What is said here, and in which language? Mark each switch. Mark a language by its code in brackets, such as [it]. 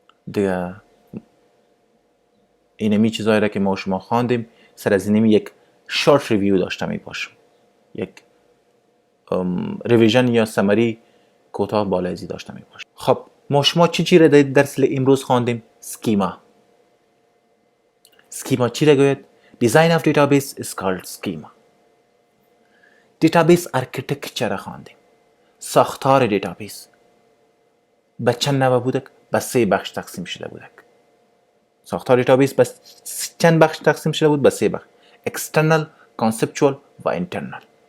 [fa] دیگه اینمی چیزایی را که ما شما خواندیم سر از اینمی یک شورت ریویو داشته می باشم، یک ریویژن یا سمری کوتاه بالایزی داشته می باشم. خب ما شما چی را در درس امروز خواندیم؟ سکیما. سکیما چی را گوید؟ [en] Design of database is called schema. [fa] دیتابیس ارکیتکچر را خواندیم. ساختار دیتابیس به چند نوع بودک؟ به سه بخش تقسیم شده بودک. ساختار دیتابیس به چند بخش تقسیم شده بود؟ به سه بخش: external, conceptual و internal.